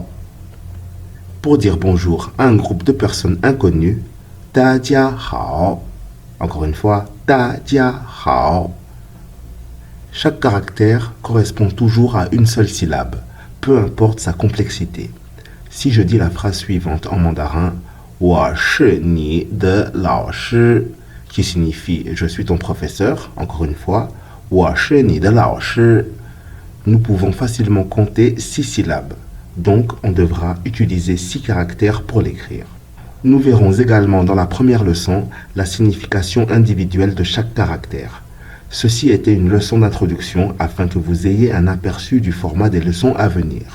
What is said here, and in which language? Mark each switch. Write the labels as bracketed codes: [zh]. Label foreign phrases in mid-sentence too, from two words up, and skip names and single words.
[fr] Pour dire bonjour à un groupe de personnes inconnues, [zh] 大家好. [fr] Encore une fois, [zh] 大家好. [fr] Chaque caractère correspond toujours à une seule syllabe, peu importe sa complexité. Si je dis la phrase suivante en mandarin, [zh] 我是你的老师, [fr] qui signifie je suis ton professeur, encore une fois, [zh] 我是你的老师, [fr] nous pouvons facilement compter 6 syllabes, donc on devra utiliser 6 caractères pour l'écrire. Nous verrons également dans la première leçon la signification individuelle de chaque caractère. Ceci était une leçon d'introduction afin que vous ayez un aperçu du format des leçons à venir.